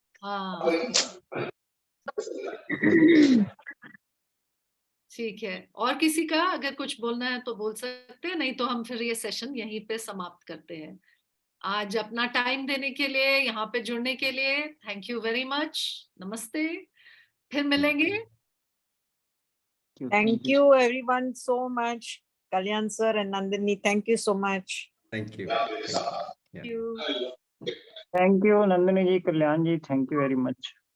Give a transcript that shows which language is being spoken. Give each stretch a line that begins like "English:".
Hindi: हाँ, ठीक है। और किसी का अगर कुछ बोलना है तो बोल सकते हैं, नहीं तो हम फिर ये सेशन यहीं पे समाप्त करते हैं। आज अपना टाइम देने के लिए, यहाँ पे जुड़ने के लिए
English: Thank you very much.
Hindi: नमस्ते, फिर मिलेंगे।
English: Thank you everyone so much. Kalyan sir and Nandini, thank you so much. Thank you. Thank you Nandini ji, Kalyan ji, thank you very much.